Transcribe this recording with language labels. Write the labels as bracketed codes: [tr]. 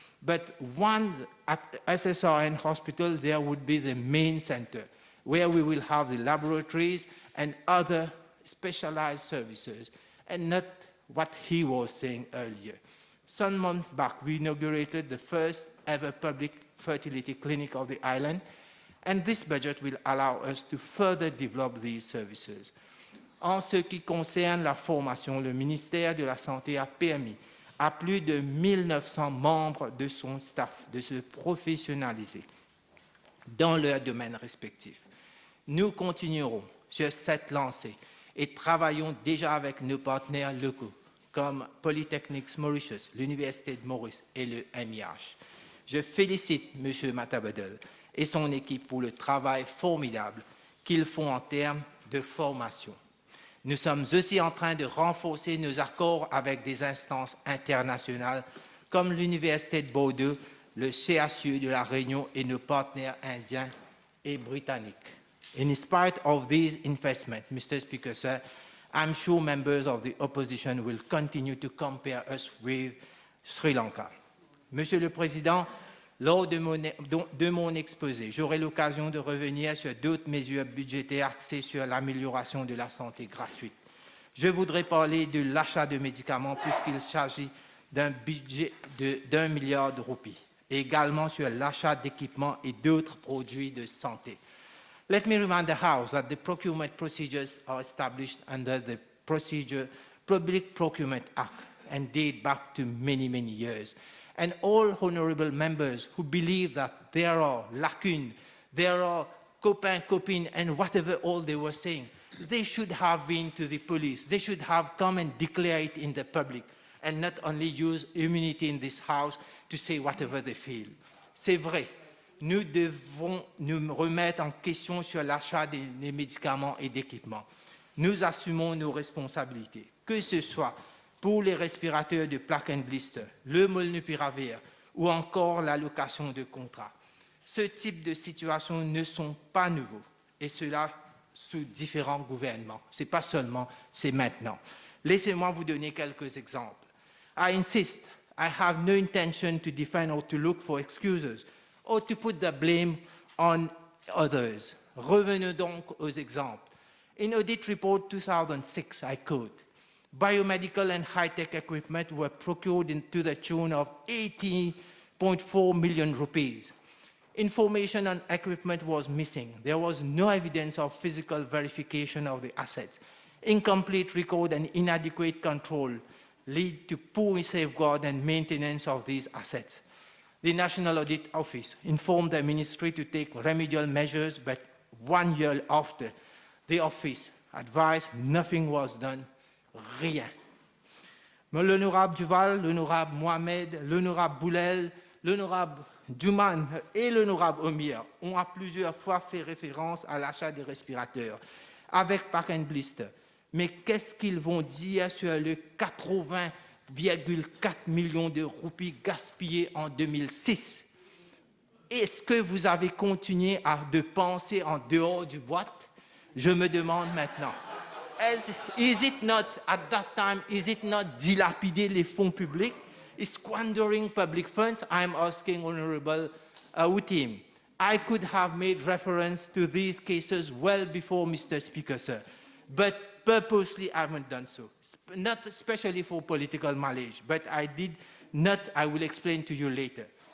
[en] But one at SSRN Hospital, there would be the main center, where we will have the laboratories and other specialized services, and not what he was saying earlier. Some months back, we inaugurated the first ever public fertility clinic of the island, and this budget will allow us to further develop these services. [fr] En ce qui concerne la formation, le ministère de la Santé a permis à plus de 1900 membres de son staff de se professionnaliser dans leurs domaines respectifs. Nous continuerons sur cette lancée et travaillons déjà avec nos partenaires locaux comme Polytechnics Mauritius, l'Université de Maurice et le MIH. Je félicite M. Matabadel et son équipe pour le travail formidable qu'ils font en termes de formation. Nous sommes aussi en train de renforcer nos accords avec des instances internationales comme l'Université de Bordeaux, le CHU de la Réunion et nos partenaires indiens et britanniques. [en] In spite of these investments, Mr. Speaker, sir, I'm sure members of the opposition will continue to compare us with Sri Lanka. [fr] Monsieur le Président, lors de mon exposé, j'aurai l'occasion de revenir sur d'autres mesures budgétaires axées sur l'amélioration de la santé gratuite. Je voudrais parler de l'achat de médicaments puisqu'il s'agit d'un budget d'1 milliard de roupies, et également sur l'achat d'équipements et d'autres produits de santé. [en] Let me remind the House that the procurement procedures are established under the Public Procurement Act and date back to many, many years. And all honorable members who believe that there are lacunes, there are [fr] copains, copines, [en] and whatever all they were saying, they should have been to the police. They should have come and declare it in the public and not only use immunity in this House to say whatever they feel. [fr] C'est vrai. Nous devons nous remettre en question sur l'achat des médicaments et d'équipements. Nous assumons nos responsabilités, que ce soit pour les respirateurs de plaque and blister, le molnupiravir ou encore l'allocation de contrats. Ce type de situations ne sont pas nouveaux et cela sous différents gouvernements. Ce n'est pas seulement, c'est maintenant. Laissez-moi vous donner quelques exemples. [en] I insist, I have no intention to defend or to look for excuses or to put the blame on others. [fr] Revenons donc aux exemples. [en] In Audit Report 2006, I quote, biomedical and high-tech equipment were procured to the tune of 80.4 million rupees. Information on equipment was missing. There was no evidence of physical verification of the assets. Incomplete record and inadequate control lead to poor safeguard and maintenance of these assets. The National Audit Office informed the ministry to take remedial measures, but 1 year after, the office advised nothing was done, rien. [fr] Mais l'honorable Duval, l'honorable Mohamed, l'honorable Boulel, l'honorable Duman et l'honorable Omir ont à plusieurs fois fait référence à l'achat des respirateurs avec pack and blister. Mais qu'est-ce qu'ils vont dire sur le 80,4 millions de roupies gaspillés en 2006? Est-ce que vous avez continué de penser en dehors du boîte? Je me demande maintenant. [en] Is it not, at that time, is it not [fr] dilapider les fonds publics? [en] Is squandering public funds? I'm asking Honorable Utim. I could have made reference to these cases well before, Mr. Speaker, sir, but purposely I haven't done so, not especially for political mileage, but I did not, I will explain to you later.